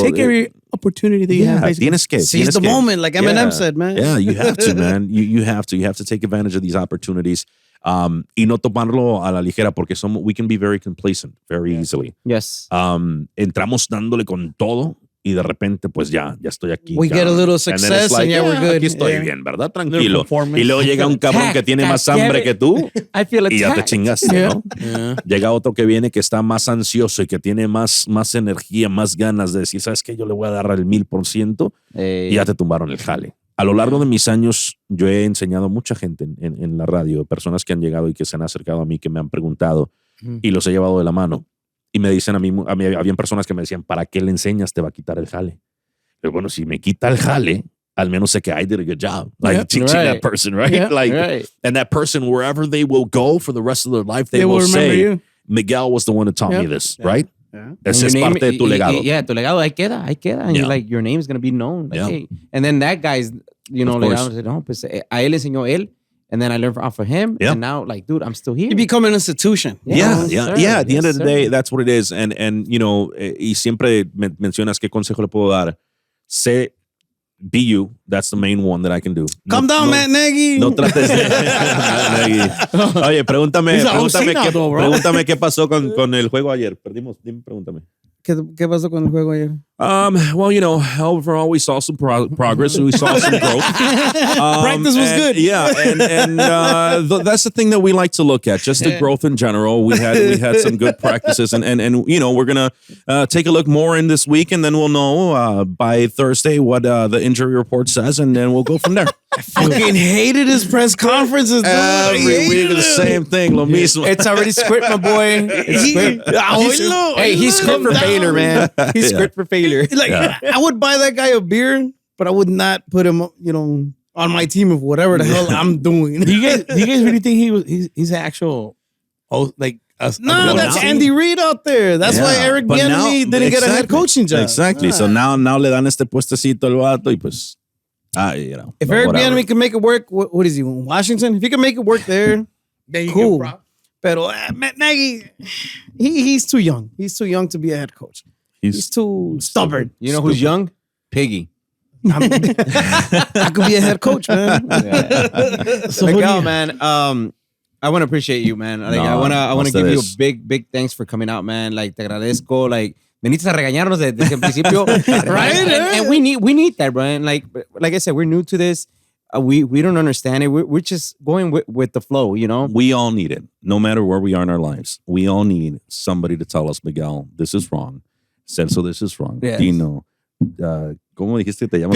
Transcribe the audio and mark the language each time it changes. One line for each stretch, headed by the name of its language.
English: So take every opportunity that you have, basically.
Spanish: Tienes que.
English: Seize the moment, like Eminem said, man. Yeah, you have to, man. You have to take advantage of these opportunities.
Spanish: Y no tomarlo a la ligera porque
English: we can be very complacent very easily. Yes.
Spanish: Entramos dándole con todo y de repente pues ya estoy aquí.
English: We get a little success and yeah, we're good.
Spanish: Aquí estoy bien, ¿verdad? Tranquilo. Y luego llega un cabrón que tiene más hambre que tú
English: I feel
Spanish: y ya te
English: attacked.
Spanish: chingaste, ¿no? Llega otro que viene que está más ansioso y que tiene más energía, más ganas de decir, ¿sabes qué? Yo le voy a dar al 1000% y ya te tumbaron el jale. A lo largo de mis años, yo he enseñado a mucha gente en la radio, personas que han llegado y que se han acercado a mí, que me han preguntado y los he llevado de la mano. Y me dicen a mí, habían personas que me decían, ¿para qué le enseñas? Te va a quitar el jale. Pero bueno, si me quita el jale, al menos sé que
English: I did a good job. Like teaching that person, right? Yeah. Like, and that person, wherever they will go for the rest of their life, they will remember say, you. Miguel was the one who taught me this, right? And
Spanish: Ese
English: your
Spanish: es parte de tu legado. Yeah, tu legado, ahí queda.
English: And you're like, your name is going to be known. Like, hey. And then that guy's, legado, said, no,
Spanish: pues a él enseñó él.
English: And then I learned off of him. Yeah. And now, like, dude, I'm still here. You become an institution. Yeah. At the end of the day, sir. that's what it is. And you know,
Spanish: y siempre mencionas qué consejo le puedo dar.
English: Sé, be you. That's the main one that I can do. Come down, Matt Nagy.
Spanish: No trates de... Nagy. Oye, pregúntame qué pasó con el juego ayer. Perdimos. Dime, pregúntame. ¿Qué pasó con el juego ayer?
English: Well, overall we saw some progress. We saw some growth. Practice was good. Yeah, and that's the thing that we like to look at, just the growth in general. We had some good practices, and we're gonna take a look more in this week, and then we'll know by Thursday what the injury report says, and then we'll go from there. I fucking hated his press conferences, dude. Every week the same thing,
Spanish: lo mismo.
English: It's already script, my boy. He's script for failure, man. He's script for failure. Like, I would buy that guy a beer, but I would not put him, on my team of whatever the hell I'm doing. Do you guys really think he's an actual like? No, that's Andy Reid out there. That's why Eric Bieniemy didn't get a head coaching job. Exactly. So now
Spanish: le dan este puestecito al vato y pues,
English: if Eric Bieniemy can make it work, what is he, Washington? If he can make it work there, cool. Pero Nagy, he's too young. He's too young to be a head coach. He's too stubborn. You know who's young? Piggy. I could be a head coach, man. So Miguel, man, I want to appreciate you, man. Like, I want to give you a big thanks for coming out, man.
Spanish: Like, te agradezco. Like, veniste a regañarnos desde el principio, right?
English: And we need that, bro. And like I said, we're new to this. We don't understand it. We're just going with the flow, We all need it, no matter where we are in our lives. We all need somebody to tell us, Miguel, this is wrong. Celso, this is wrong. Yes.
Spanish: Tino, ¿cómo dijiste que te llamas?